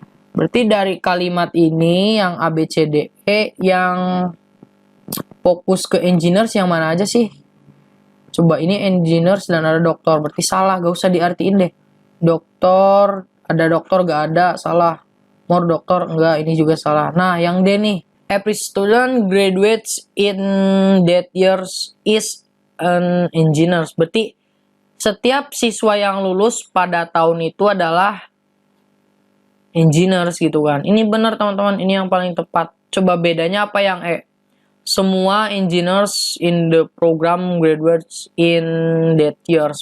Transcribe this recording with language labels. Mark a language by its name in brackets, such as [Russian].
[Indonesian] Berarti dari kalimat ini yang A, B, C, D, E, yang fokus ke engineers yang mana aja sih? Coba ini engineers dan ada dokter, berarti salah, gak usah diartiin deh. Dokter, ada dokter gak ada, salah. More dokter, enggak, ini juga salah. Nah, yang D nih, [English] every student graduates in that years is an engineer. [Indonesian] Berarti setiap siswa yang lulus pada tahun itu adalah engineers gitu kan. Ini benar teman-teman, ini yang paling tepat. Coba bedanya apa yang E? Semua [English] engineers in the program graduates in that years.